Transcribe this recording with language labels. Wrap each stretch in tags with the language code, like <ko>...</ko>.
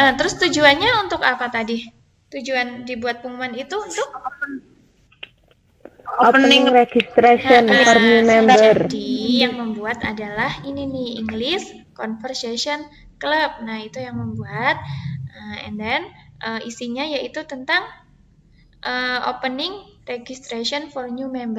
<id>Terus tujuannya untuk apa tadi? Tujuan dibuat pengumuman itu untuk</id> <en>opening registration for new member.</en> <id>Jadi yang membuat adalah ini nih, English Conversation Club. Nah, itu yang membuat.</id> <en>And then</en> <id>isinya yaitu tentang</id> <en>opening registration for new member.</en>